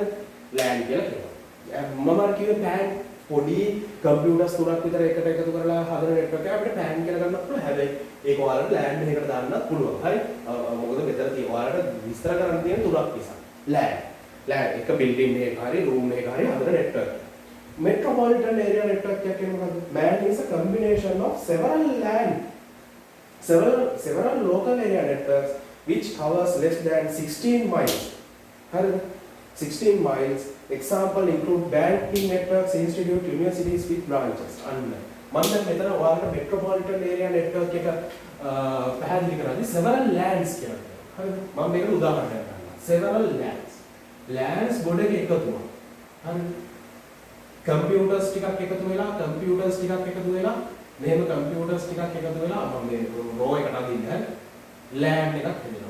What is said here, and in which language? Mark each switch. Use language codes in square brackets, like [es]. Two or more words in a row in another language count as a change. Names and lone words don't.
[si] LAN කියලා කියනවා. මම කිව්වේ PAN පොඩි computers තුනක් විතර එකට එකතු කරලා හදන network එක අපිට PAN කියලා ගන්නත් පුළුවන්. හැබැයි ඒක ඔයාලට LAN එකකට දාන්නත් පුළුවන්. හරි? මොකද මෙතන තියෙන ඔයාලට විස්තර කරන්න තියෙන තුනක් නිසා. LAN එක building එකක හරි room එකක හරි හදන network. [en] Metropolitan area network [si] එක කියන්නේ මොකද්ද? [en] MAN is a combination of several local area networks which covers less than 16 miles. 16 miles. Example include banking networks, institute, universities with branches. [si] මම දැන් මෙතන ඔයාලට [en] metropolitan area network [si] එක පැහැදිලි කරන්නේ [en] several LANs [si] කියලා. හරිද? මම මේකට උදාහරණයක් ගන්නවා. [en] several LANs. [si] LANs ගොඩක එකතුවක්. හරිද? computers ටිකක් එකතු වෙලා මෙහෙම computers ටිකක් එකතු වෙලා මම මේ row එකට අදින්න LAN එකක් හදනවා.